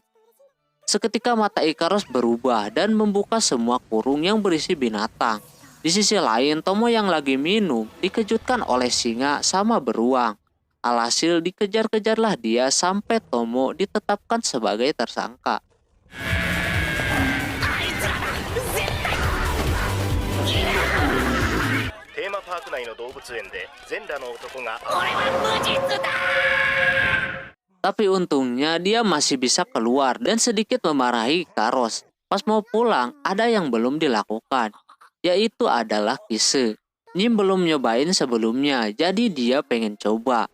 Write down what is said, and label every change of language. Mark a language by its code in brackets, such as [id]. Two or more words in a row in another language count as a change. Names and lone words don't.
[id] Seketika mata Ikaros berubah dan membuka semua kurung yang berisi binatang. Di sisi lain, Tomo yang lagi minum dikejutkan oleh singa sama beruang. Alhasil dikejar-kejarlah dia sampai Tomo ditetapkan sebagai tersangka. [ja] テーマパーク内の動物園で全裸の男が [id] Tapi untungnya dia masih bisa keluar dan sedikit memarahi Ikaros. Pas mau pulang, ada yang belum dilakukan, yaitu adalah Kise. Nim belum nyobain sebelumnya, jadi dia pengen coba.